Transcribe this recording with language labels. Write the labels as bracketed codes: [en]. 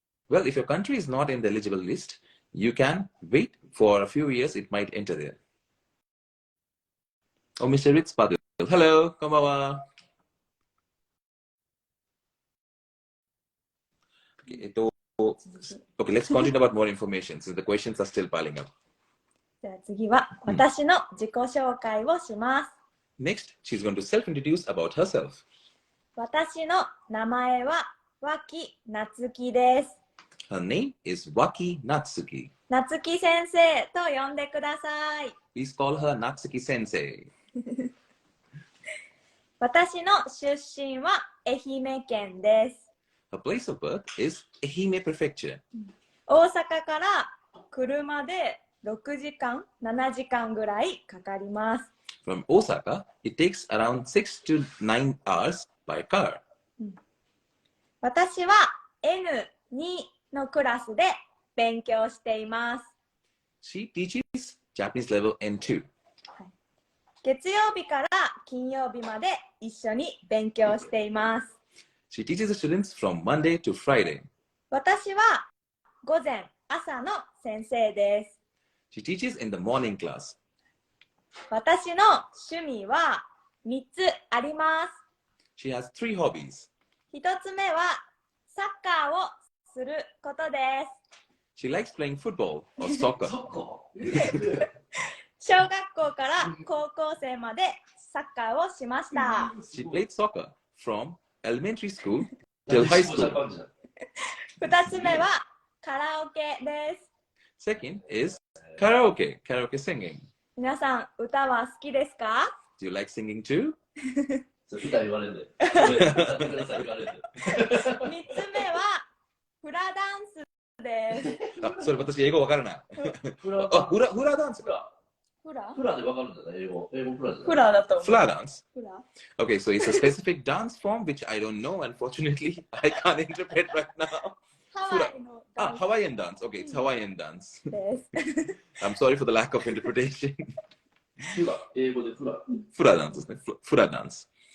[en] Well, if your country is not in the eligible list, you can wait for a few years, it might enter there. Oh, Mr. Ritz Padil. Hello, konbanwa. Okay, let's continue about more information since the questions are still piling up. [ja] じゃあ次は私の自己紹介をします。 [en] Next, she's going to self-introduce about herself. [ja] 私の名前は脇夏樹です。 [en] Her name is Waki Natsuki. [ja] 夏樹先生と呼んでください。 [en] Please call her Natsuki Sensei. [ja] 私の出身は愛媛県です。 [en] Her place of birth is Ehime Prefecture. [ja] 大阪から車で6時間、7時間ぐらいかかります。 [en] From Osaka, it takes around 6 to 9 hours by car. [ja] 私は N2 のクラスで勉強しています。 [en] She teaches Japanese level N2. [ja] 月曜日から金曜日まで一緒に勉強しています。 [en] She teaches the students from Monday to Friday. [ja] 私は午前、朝の先生です。 [en] She teaches in the morning class. [ja] 私の趣味は3つあります。 [en] She has 3 hobbies. [ja] 1つ目はサッカーをすることです。 [en] She likes playing football or soccer. [ja] 小学校から高校生までサッカーをしました。 [en] She played soccer from elementary school till high school. [ja] 2つ目はカラオケです。 [en] Second is karaoke singing. [ja] 皆さん、歌は好きですか？ [en] Do you like singing too? [ja] それ歌言われるんで。歌ってください言われるんで。 3つ目はフラダンスです。それ私英語わからない。フラダンス。フラでわかるんだね、英語。英語フラで。フラだと思う。フラダンス。フラ [en] Okay, so it's a specific dance form which I don't know. Unfortunately, I can't interpret right now. [ja] ハワイのダンス [en] Okay, it's Hawaiian dance. [ja] です。 [en] I'm sorry for the lack of interpretation. [ja] フラ、英語でフラ。 [en] Fura dance, isn't it? Fura dance.